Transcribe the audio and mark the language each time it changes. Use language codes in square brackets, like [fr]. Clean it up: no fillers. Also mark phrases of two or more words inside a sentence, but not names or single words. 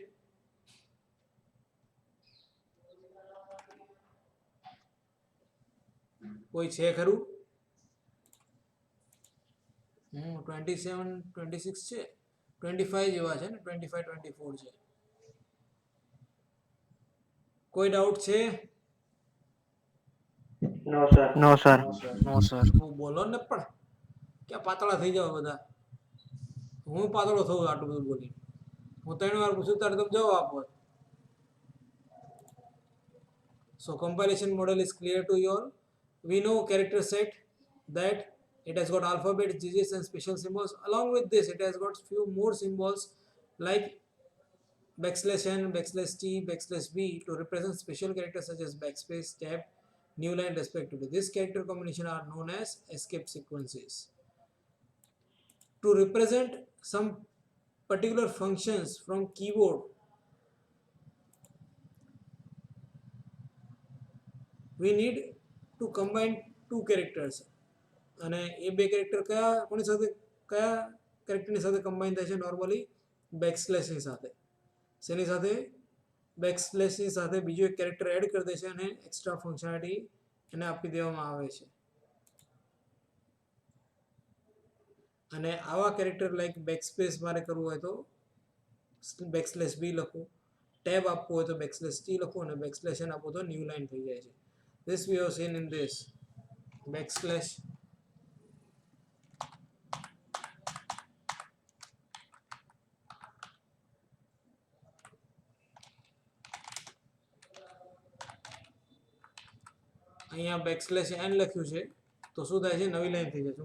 [gu] કોઈ છે ખરું? 27 26 છે, 25 જેવા છે ને, 25 24 છે. કોઈ ડાઉટ છે? [en] No sir. No sir. No sir. [gu] બોલો ને, પણ ક્યાં પાતળા થઈ જાવ બધા. હું પાતળો થઉં આટલું બધું બોલી. હું 3 વાર પૂછું ત્યારે તમે જવાબ આપો. [en] So compilation model is clear to you all. We know character set, that it has got alphabets, digits and special symbols. Along with this, it has got few more symbols like \n, \t, \b to represent special characters such as backspace, tab, new line respectively. This character combination are known as escape sequences. To represent some particular functions from keyboard, we need to combine two characters. [gu] અને એ બે કેરેક્ટર કોની સાથે, કયા કેરેક્ટરની સાથે કમ્બાઈન થાય છે? નોર્મલી બેકસ્લેશની સાથે. શેની સાથે? બેકસ્લેશની સાથે બીજો એક કેરેક્ટર એડ કરી દે છે અને [en] extra functionality [gu] એને આપી દેવામાં આવે છે. અને આવા [en] character like backspace [gu] મારે કરવું હોય તો [en] backslash b [gu] લખું, ટેબ આપવું હોય તો [en] backslash t [gu] લખું અને [en] backslash n [gu] આપું તો [en] new line [gu] થઈ જાય છે. [en] This we have seen in this backslash [gu] અહીંયા [en] backslash n [gu] લખ્યું છે તો શું થાય છે, નવી લાઈન થઈ જશે.